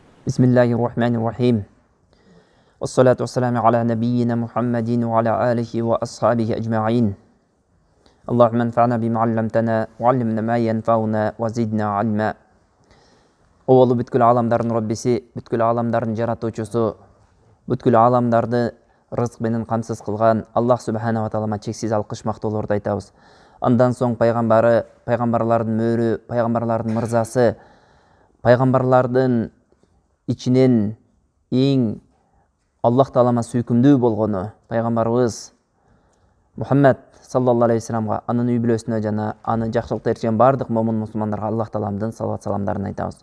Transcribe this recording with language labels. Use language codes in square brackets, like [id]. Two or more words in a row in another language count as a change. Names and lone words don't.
[ar] بسم الله الرحمن الرحيم والصلاة والسلام على نبينا محمد وعلى آله وأصحابه أجمعين. اللهم انفعنا بما علمتنا وعلمنا ما ينفعنا وزدنا علما. [ky] Олы бүткүл аламдардын Роббиси, бүткүл аламдардын жаратуучусу, бүткүл аламдарды рызык менен камсыз кылган Аллах [ar] سبحانه وتعالى [ky] чексиз алкыш мактоолорду айтабыз. Андан соң пайгамбары, пайгамбарлардын мөрү, пайгамбарлардын мырзасы, пайгамбарлардын ичинен эң Аллах таалама сүйкүмдүү болгону пайгамбарыбыз Мухаммад [ar] صلى الله عليه وسلم, [ky] анын үй бүлөсүнө жана аны жакшылыкта эрчеген бардык момун мусулмандарга Аллах тааламдын салават саламдарын айтабыз.